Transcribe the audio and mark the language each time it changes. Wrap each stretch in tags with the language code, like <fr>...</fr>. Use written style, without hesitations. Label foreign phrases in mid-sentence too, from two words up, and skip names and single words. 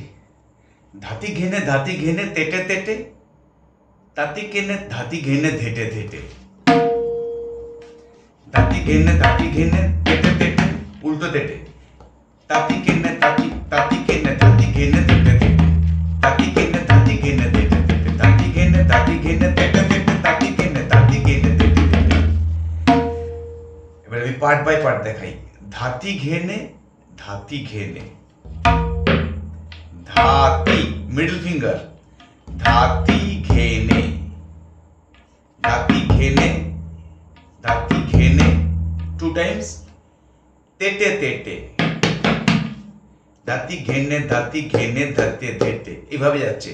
<bn>ধাতি ঘেনে তেটে তেটে, তাতি কেনে ধাতি ঘেনে ধেটে ধেটে, ধাতি ঘেনে তেটে তেটে, উল্টো তেটে, তাতি কেনে তাতি কেনে ধাতি ঘেনে ধেটে ধেটে, তাতি কেনে ধাতি ঘেনে ধেটে ধেটে, তাতি ঘেনে তেটে তেটে, তাতি কেনে ধেটে ধেটে। এবার আমি</bn> <en>part by part</en> <bn>দেখাই। ধাতি ঘেনে ধাতি,</bn> <en>middle finger, ধাতি ঘেনে, two times, তেটে তেটে, ধাতি ঘেনে ধেটে ধেটে,</en> <bn>এইভাবে যাচ্ছে।</bn>